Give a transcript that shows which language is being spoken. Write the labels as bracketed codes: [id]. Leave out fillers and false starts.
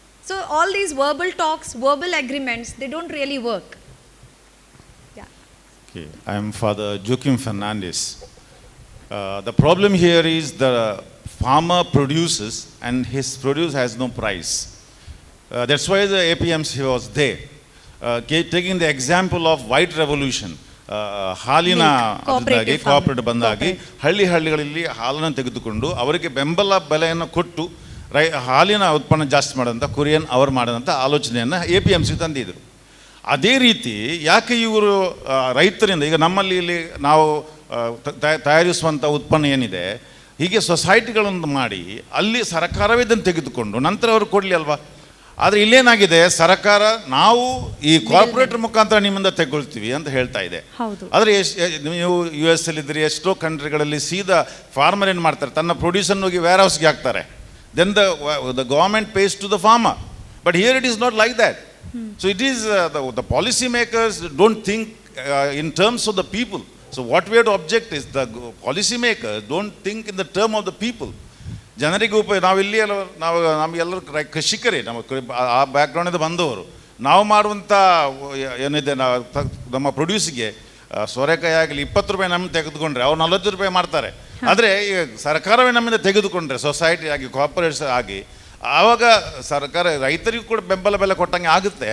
[en] So all these verbal talks, verbal agreements, they don't really work. Yeah. Okay, I am Father Joaquim Fernandez. The problem here is the farmer produces and his produce has no price. That's why the APMC was there. Taking the example of white revolution, [kn] ಹಾಲಿನ cooperative ಬಂದಾಗಿ ಹಳ್ಳಿಗಳಲ್ಲಿ ಹಾಲನ್ನು ತೆಗೆದುಕೊಂಡು ಅವರಿಗೆ ಬೆಂಬಲ ಬೆಲೆಯನ್ನು ಕೊಟ್ಟು ಹಾಲಿನ ಉತ್ಪನ್ನ ಜಾಸ್ತಿ ಮಾಡೋಂಥ ಕುರಿಯನ್ ಅವರು ಮಾಡೋದಂಥ ಆಲೋಚನೆಯನ್ನು APMC ತಂದಿದ್ರು. ಅದೇ ರೀತಿ ಯಾಕೆ ಇವರು ರೈತರಿಂದ ಈಗ ನಮ್ಮಲ್ಲಿ ಇಲ್ಲಿ ನಾವು ತಯಾರಿಸುವಂಥ ಉತ್ಪನ್ನ ಏನಿದೆ ಹೀಗೆ ಸೊಸೈಟಿಗಳನ್ನು ಮಾಡಿ ಅಲ್ಲಿ ಸರ್ಕಾರವೇ ಇದನ್ನು ತೆಗೆದುಕೊಂಡು ನಂತರ ಅವರು ಕೊಡಲಿ ಅಲ್ವಾ. ಆದರೆ ಇಲ್ಲೇನಾಗಿದೆ, ಸರ್ಕಾರ ನಾವು ಈ ಕಾರ್ಪೊರೇಟರ್ ಮುಖಾಂತರ ನಿಮ್ಮಿಂದ ತೆಗೊಳ್ತೀವಿ ಅಂತ ಹೇಳ್ತಾ ಇದೆ. ಆದರೆ ನೀವು US ಇದ್ದರೆ ಎಷ್ಟೋ ಕಂಟ್ರಿಗಳಲ್ಲಿ ಸೀದಾ ಫಾರ್ಮರ್ ಏನು ಮಾಡ್ತಾರೆ, ತನ್ನ ಪ್ರೊಡ್ಯೂಸನ್ನು ಹೋಗಿ ವೇರ್ ಹೌಸ್ಗೆ ಹಾಕ್ತಾರೆ. [en] Then the government pays to the farmer. But here it is not like that. So it is the policy makers don't think in terms of the people. So what we have to object is the policy makers don't think in the term of the people. [kn] ಜನರಿಗೆ ನಾವಿಲ್ಲಿ ನಮಗೆಲ್ಲರೂ ಕೃಷಿಕರೇ, ಆ ಬ್ಯಾಕ್ಗ್ರೌಂಡಿಂದ ಬಂದವರು. ನಾವು ಮಾಡುವಂಥ ಏನಿದೆ ನಮ್ಮ ಪ್ರೊಡ್ಯೂಸಿಗೆ ಸೋರೆಕಾಯಿ ಆಗಲಿ 20 ರೂಪಾಯಿ ನಮ್ಗೆ ತೆಗೆದುಕೊಂಡ್ರೆ ಅವ್ರು 40 ರೂಪಾಯಿ ಮಾಡ್ತಾರೆ. ಆದರೆ ಈ ಸರ್ಕಾರವೇ ನಮ್ಮಿಂದ ತೆಗೆದುಕೊಂಡ್ರೆ ಸೊಸೈಟಿ ಆಗಿ ಕಾರ್ಪೊರೇಟ್ಸ್ ಆಗಿ ಆವಾಗ ಸರ್ಕಾರ ರೈತರಿಗೂ ಕೂಡ ಬೆಂಬಲ ಬೆಲೆ ಕೊಟ್ಟಂಗೆ ಆಗುತ್ತೆ.